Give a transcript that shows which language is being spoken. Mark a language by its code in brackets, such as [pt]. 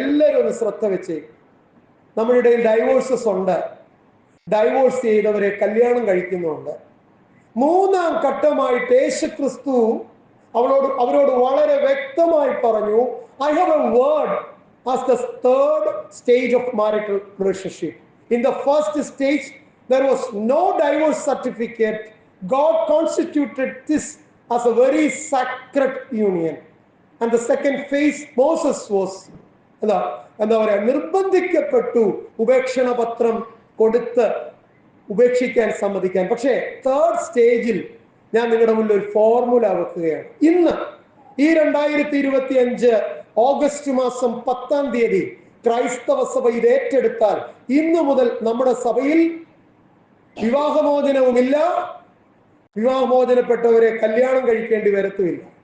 [ml] എല്ലാവരും ഒന്ന് ശ്രദ്ധ വെച്ച്. നമ്മുടെ ഇടയിൽ ഡൈവോഴ്സസ് ഉണ്ട്, ഡൈവോഴ്സ് ചെയ്തവരെ കല്യാണം കഴിക്കുന്നുണ്ട്. 3-ാം ഘട്ടമായിട്ട് യേശു ക്രിസ്തു അവരോട് വളരെ വ്യക്തമായി പറഞ്ഞു, [en] I have a word as the 3rd stage of marital relationship. In the first stage there was no divorce certificate. God constituted this as a very sacred union. And the second phase, Moses was [ml] എന്താ പറയാ, നിർബന്ധിക്കപ്പെട്ടു ഉപേക്ഷണ പത്രം കൊടുത്ത് ഉപേക്ഷിക്കാൻ സമ്മതിക്കാൻ. പക്ഷേ 3rd സ്റ്റേജിൽ ഞാൻ നിങ്ങളുടെ മുന്നിൽ ഒരു ഫോർമുല വെക്കുകയാണ്. ഇന്ന് ഈ 2025 ഓഗസ്റ്റ് മാസം 10-ാം തീയതി ക്രൈസ്തവ സഭ ഇത് ഏറ്റെടുത്താൽ ഇന്നു മുതൽ നമ്മുടെ സഭയിൽ വിവാഹമോചനവുമില്ല, വിവാഹമോചനപ്പെട്ടവരെ കല്യാണം കഴിക്കേണ്ടി വരത്തുമില്ല.